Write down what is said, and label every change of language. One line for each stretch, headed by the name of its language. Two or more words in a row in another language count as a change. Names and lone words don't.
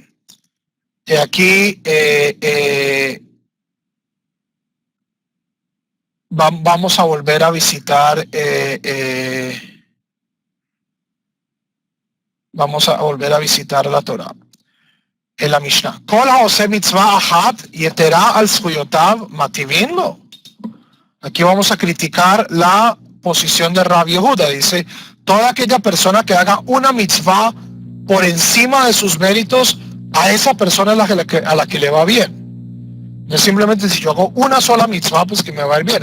Spanish: Y aquí vamos a volver a visitar la Torah. En la Mishnah.
Hebrew: כל העושה מצוה אחת יתרה על זכויותיו מטיבין לו.
Spanish: Aquí vamos a criticar la posición de Rabbi Yehuda. Dice, toda aquella persona que haga una mitzvah por encima de sus méritos, a esa persona es a la que le va bien. No es simplemente si yo hago una sola mitzvah, pues que me va a ir bien.